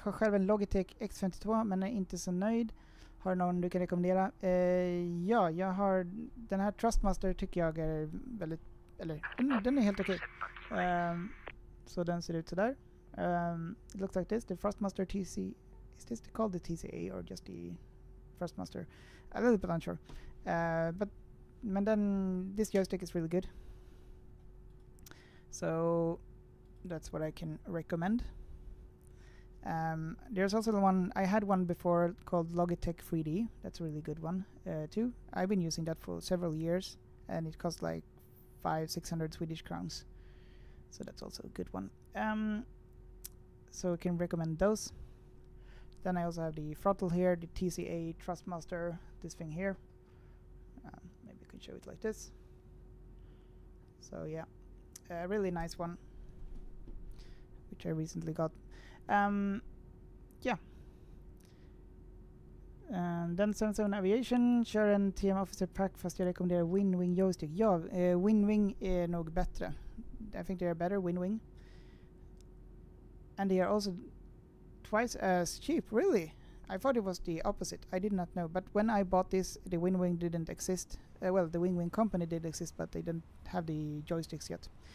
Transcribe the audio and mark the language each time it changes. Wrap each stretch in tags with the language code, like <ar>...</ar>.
<sv>Har själv en Logitech X52 men är inte så nöjd. Har någon du kan rekommendera? Ja, jag har den här Trustmaster tycker jag är väldigt, eller den är helt okej. Så den ser ut sådär.</sv> <en>It looks like this, the Trustmaster TC. Is this called the TCA or just the Trustmaster? A little bit unsure. But then this joystick is really good. So that's what I can recommend. There's also the one I had one before called Logitech 3D. That's a really good one too. I've been using that for several years, and it costs like 500-600 Swedish crowns. So that's also a good one. So I can recommend those. Then I also have the throttle here, the TCA Trustmaster, this thing here. Maybe I can show it like this. So yeah, a really nice one, which I recently got. Yeah. And then</en> <sv>77 Aviation kör en TM Officer Pack fast jag rekommenderar Winwing joystick. Ja, Winwing är nog bättre.</sv> <en>I think they are better, Winwing. And they are also twice as cheap, really. I thought it was the opposite. I did not know. But when I bought this, the Winwing didn't exist. Well, the Winwing company did exist, but they didn't have the joysticks yet.</en>